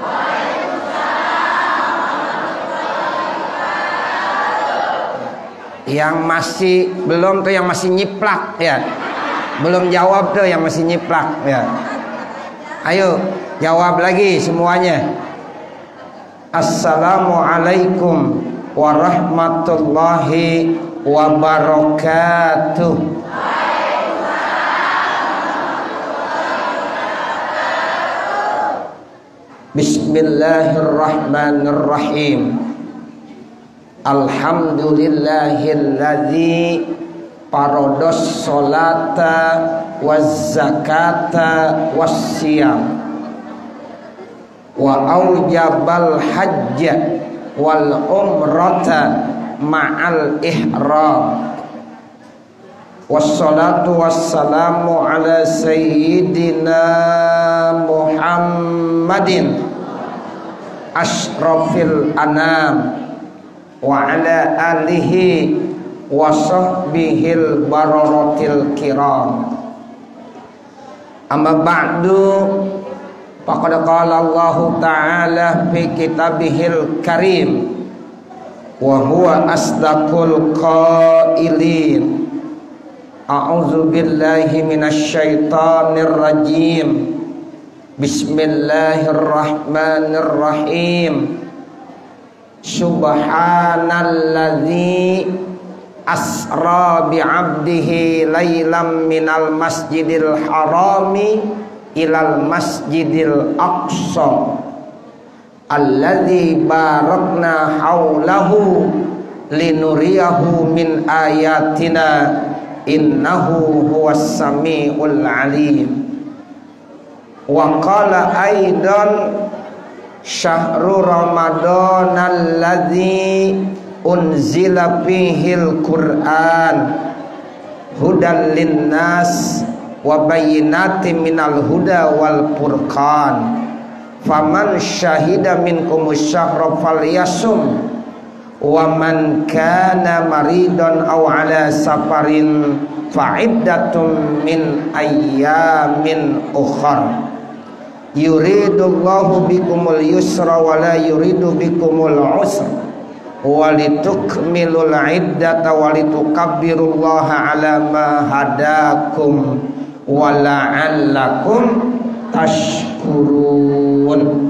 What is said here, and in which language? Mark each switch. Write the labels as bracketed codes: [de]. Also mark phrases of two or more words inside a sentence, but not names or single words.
[id] Yang masih belum tuh, yang masih nyiplak ya, belum jawab tuh yang masih nyiplak ya. Ayo jawab lagi semuanya. [ar] السلام عليكم ورحمة الله وبركاته. بسم الله الرحمن الرحيم. الحمد لله الذي فرض الصلاة والزكاة والصيام وأوجب الحج والعمرة مع الإحرام. والصلاة والسلام على سيدنا محمد أشرف الأنام وعلى آله وصحبه البررة الكرام. أما بعد، فقد قال الله تعالى في كتابه الكريم وهو أصدق القائلين. أعوذ بالله من الشيطان الرجيم. بسم الله الرحمن الرحيم. سبحان الذي أسرى بعبده ليلا من المسجد الحرام إلى المسجد الأقصى الذي باركنا حوله لنريه من آياتنا إنه هو السميع العليم. وقال أيضا شهر رمضان الذي أنزل فيه القرآن هدى للناس وبينات من الهدى والفرقان فمن شهد منكم الشهر فليصمه ومن كان مريضا أو على سفر فعدة من أيام أخر. يريد الله بكم اليسر ولا يريد بكم العسر ولتكملوا العدة ولتكبروا الله على ما هداكم ولعلكم تشكرون.